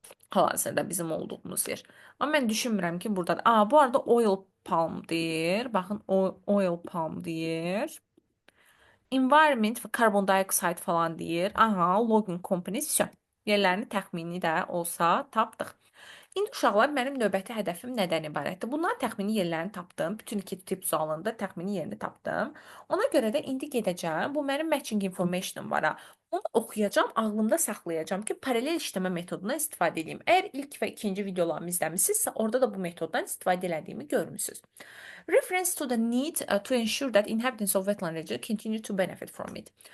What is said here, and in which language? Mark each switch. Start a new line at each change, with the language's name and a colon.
Azerbaijani: Hal-hazırda bizim olduğumuz yer. Amma mən düşünmürəm ki, burada. Bu arada oil palm deyir. Baxın, oil palm deyir. Environment və carbon dioxide falan deyir. Logging company. Yerlərini təxmini də olsa tapdıq. İndi uşaqlar mənim növbəti hədəfim nədən ibarətdir? Bunların təxmini yerlərini tapdım. Bütün iki tip sualında təxmini yerini tapdım. Ona görə də indi gedəcəm. Bu mənim matching information var. Onu oxuyacağam, ağlımda saxlayacağam ki, paralel işləmə metodundan istifadə edeyim. Əgər ilk və ikinci videolarımı izləmisinizsə, orada da bu metoddan istifadə edədiyimi görmüsünüz.
English: Reference to the need to ensure that inhabitants of wetland region continue to benefit from it.